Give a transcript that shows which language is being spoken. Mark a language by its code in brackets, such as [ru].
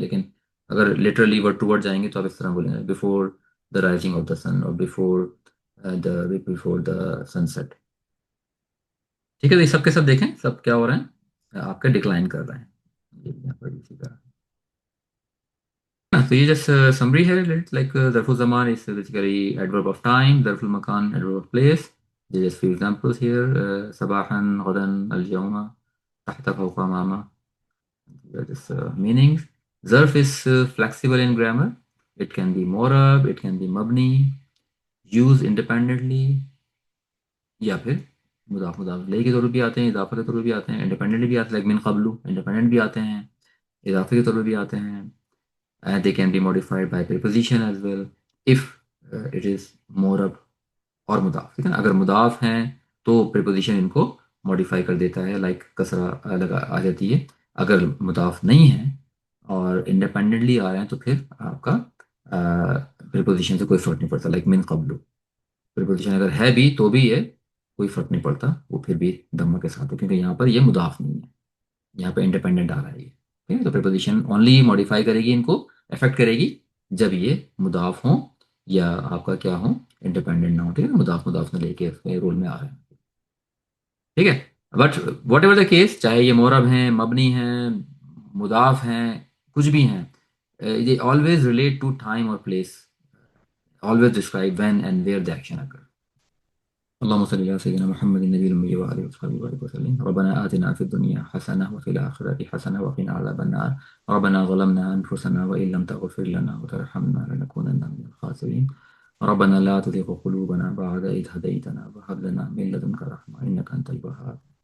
[ur] لیکن اگر literally word to word جائیں گے تو آپ اس طرح بولیں گے [en] Before the rising of the sun اور before the sunset. [ur] ٹھیک ہے، تو یہ سب کے سب دیکھیں سب کیا ہو رہے ہیں، آپ کا ڈکلائن کر رہے ہیں. یہ بھی یہاں پر اسی طرح. تو یہ جس سمری ہے، لائک ظرف الزمان [en] is basically adverb of time, [ur] ظرف المکان adverb of place. [en] There are just few examples here. [ar] صباحا غدا اليوم تحت فوق ماما. [en] These are just meanings. ظرف is flexible in grammar. It can be معرب, it can be مبنی, used independently [ur] یا پھر مضاف مضاف الیہ کے طور پہ بھی آتے ہیں، اضافہ کے طور پہ بھی آتے ہیں، انڈیپینڈنٹلی بھی آتے ہیں، لائک من قبل انڈیپینڈنٹ بھی آتے ہیں، اضافے کے طور پہ بھی آتے ہیں. [en] They can be modified by preposition as well if it is معرب اور مضاف. [ur] ٹھیک ہے نا، اگر مضاف ہیں تو preposition ان کو modify کر دیتا ہے، لائک کسرہ لگا آ جاتی ہے. اگر مضاف نہیں ہیں اور انڈیپینڈنٹلی آ رہے ہیں تو پھر آپ کا preposition سے کوئی فرق نہیں پڑتا، لائک من قبل. preposition اگر ہے بھی تو بھی یہ کوئی فرق نہیں پڑتا، وہ پھر بھی دمہ کے ساتھ ہے، کیونکہ یہاں پر یہ مضاف نہیں ہے، یہاں پہ انڈیپینڈنٹ آ رہا ہے یہ. ٹھیک ہے، تو پریپوزیشن اونلی ماڈیفائی کرے گی، ان کو افیکٹ کرے گی جب یہ مضاف ہوں یا آپ کا کیا ہوں، انڈیپینڈنٹ نہ ہو. ٹھیک ہے، مضاف مضاف میں لے کے رول میں آ رہے ہیں. ٹھیک ہے، but what ever the case, چاہے یہ معرب ہیں، مبنی ہیں، مضاف ہیں، کچھ بھی ہیں، یہ آلویز ریلیٹ ٹو ٹائم اور place, [en] always describe when and where the action occurs. [ar] اللهم صل على سيدنا محمد النبي الأمي وآله وصحبه وبارك وسلم. ربنا آتنا في الدنيا حسنة وفي الآخرة حسنة وقنا عذاب النار. ربنا ظلمنا أنفسنا وإن لم تغفر لنا وترحمنا لنكونن من الخاسرين. ربنا لا تزغ قلوبنا بعد إذ هديتنا وهب لنا من لدنك رحمة إنك أنت الوهاب.